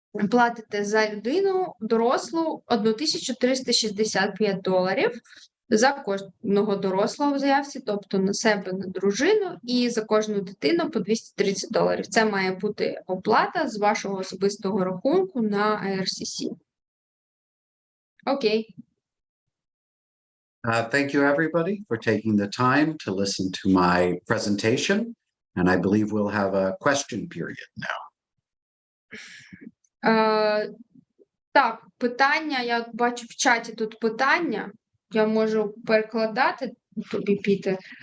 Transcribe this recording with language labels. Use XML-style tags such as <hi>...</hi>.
<uk>Платите за людину дорослу $1365 за кожного дорослого в заявці, тобто на себе, на дружину, і за кожну дитину по $230. Це має бути оплата з вашого особистого рахунку на IRCC. Окей.</uk> <en>Thank you, everybody, for taking the time to listen to my presentation. And I believe we'll have a question period now.</en> <uk>Так, питання, я бачу в чаті тут питання, я можу перекладати тобі, Peter.</uk>